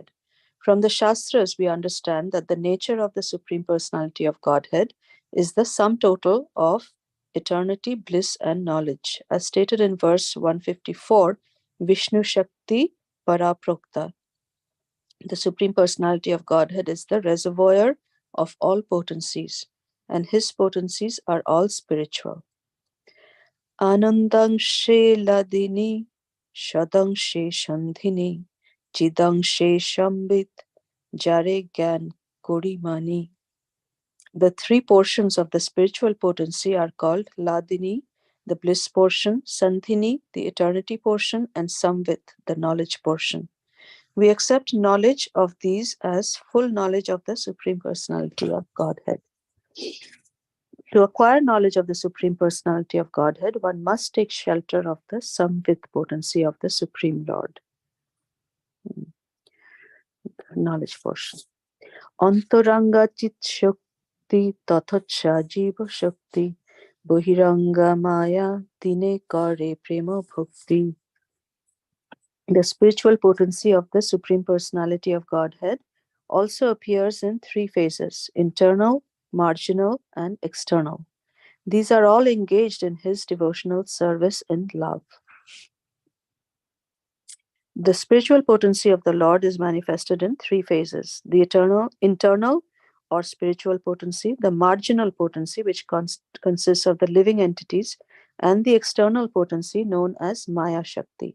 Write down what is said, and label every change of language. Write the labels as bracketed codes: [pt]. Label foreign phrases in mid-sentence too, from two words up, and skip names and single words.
[en] From the Shastras, we understand that the nature of the Supreme Personality of Godhead is the sum total of eternity, bliss, and knowledge. As stated in verse 154, [sa] विष्णु शक्ति पराप्रोक्ता. [en] The Supreme Personality of Godhead is the reservoir of all potencies, and his potencies are all spiritual. [bn] আনন্দাংশে হ্লাদিনী, সদংশে সন্ধিনী, চিদংশে সংবিৎ, যারে জ্ঞান করি মানি. [en] The three portions of the spiritual potency are called Ladini, the bliss portion, Sandhini, the eternity portion, and Samvit, the knowledge portion. We accept knowledge of these as full knowledge of the Supreme Personality of Godhead. To acquire knowledge of the Supreme Personality of Godhead, one must take shelter of the Samvit potency of the Supreme Lord. Knowledge portion. [bn] অন্তরঙ্গা চিৎ শক্তি তটস্থা জীব শক্তি বহিরঙ্গা মায়া তিনে করে প্রেম ভক্তি. [en] The spiritual potency of the Supreme Personality of Godhead also appears in three phases: internal, marginal, and external. These are all engaged in his devotional service in love. The spiritual potency of the Lord is manifested in three phases: the internal or spiritual potency, the marginal potency, which consists of the living entities, and the external potency known as Maya Shakti.